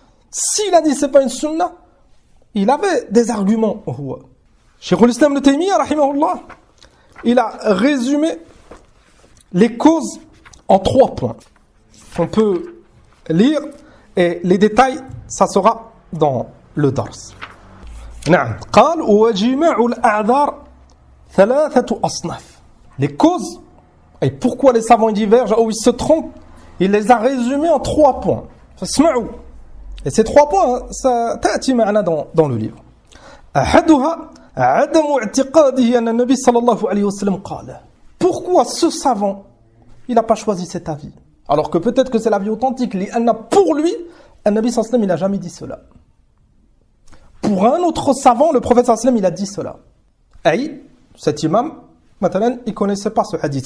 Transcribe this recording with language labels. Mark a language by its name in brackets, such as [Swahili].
[French] S'il a dit c'est pas une sunna, il avait des arguments. Cheikhul Islam Ibn Taymiyyah rahimahullah, il a résumé les causes en 3 points. On peut lire et les détails ça sera dans le dars. [Arabic] نعم قال وجماع الأعذار 3 أصناف. [French] Les causes et pourquoi les savants divergent ou ils se trompent, il les a résumés en 3 points. [Arabic] فاسمعوا. [French] Et ces 3 points ça [Arabic] تأتي معنا [French] dans le livre. [Arabic] أحدها عدم اعتقاده أن النبي صلى الله عليه وسلم قال. [French] Pourquoi ce savant il n'a pas choisi cet avis alors que peut-être que c'est l'avis authentique? Pour lui, un Nabi sallallahu alayhi wa sallam, il n'a jamais dit cela. Pour un autre savant, le prophète sallallahu alayhi wa sallam, il a dit cela. Et cet imam, maintenant, il ne connaissait pas ce hadith.